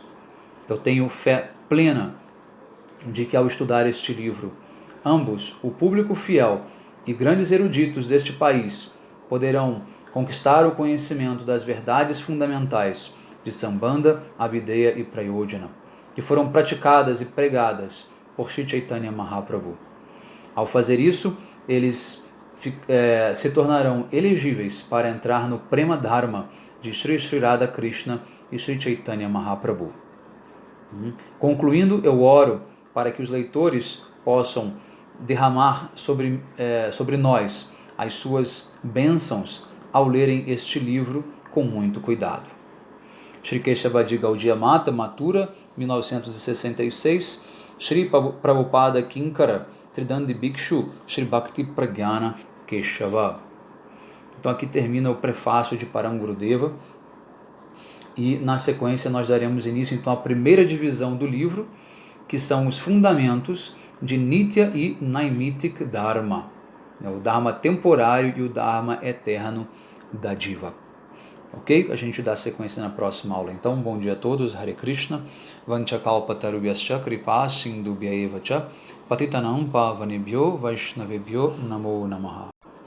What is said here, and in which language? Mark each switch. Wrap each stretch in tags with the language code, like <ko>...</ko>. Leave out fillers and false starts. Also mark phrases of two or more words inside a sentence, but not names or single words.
<pt>Eu tenho fé plena de que ao estudar este livro, ambos, o público fiel e grandes eruditos deste país, poderão conquistar o conhecimento das verdades fundamentais de Sambandha, Abhideya e Prayojana, que foram praticadas e pregadas por Sri Chaitanya Mahaprabhu. Ao fazer isso, eles se tornarão elegíveis para entrar no</pt> <sa>प्रेम धर्म</sa> <pt>de Sri Sri Radha Krishna e Sri Chaitanya Mahaprabhu. Concluindo, eu oro para que os leitores possam derramar sobre nós as suas bênçãos ao lerem este livro com muito cuidado. Shri Keshavadi Gaudiya Mata, Mathura, 1966, Shri Prabhupada Kinkara, Tridandi Bhikshu, Shri Bhakti Pragyana Keshava. Então aqui termina o prefácio de Param Gurudeva e na sequência nós daremos início então à primeira divisão do livro, que são os fundamentos de Nitya e Naimitic Dharma, o Dharma temporário e o Dharma eterno da Diva. Ok? A gente dá sequência na próxima aula. Então, bom dia a todos.</pt> <sa>हरे कृष्ण. वाञ्छाकल्पतरुभ्यश्च कृपा सिन्धुभ्यएव च पतितानाम् पावनेभ्यो वैष्णवेभ्यो नमो नमः.</sa>